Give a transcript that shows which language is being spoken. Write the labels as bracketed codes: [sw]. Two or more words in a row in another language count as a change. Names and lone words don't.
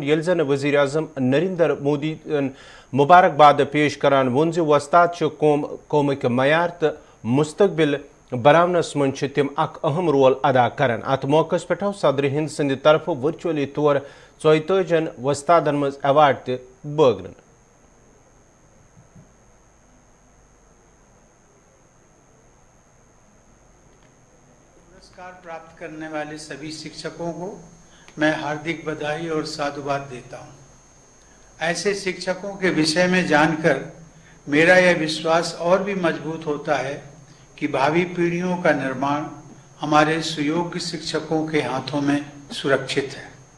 [ks] येल जन वजीर आजम नरेंद्र मोदी मुबारकबाद पेश करान वोन ज वस्ताद कौमिक मयार तो मुस्तकबिल बनावनस मन तिम अक अहम रोल अदा करान। अत मौकस पे सदर हिंद संद तरफ वर्चुअली तौर 44 वस्तादन मज अवार्ड त बगरन। [hi] पुरस्कार प्राप्त करने वाले सभी शिक्षकों को मैं हार्दिक बधाई और साधुवाद देता हूं। ऐसे शिक्षकों के विषय में जानकर मेरा यह विश्वास और भी मजबूत होता है कि भावी पीढ़ियों का निर्माण हमारे सुयोग्य शिक्षकों के हाथों में सुरक्षित है।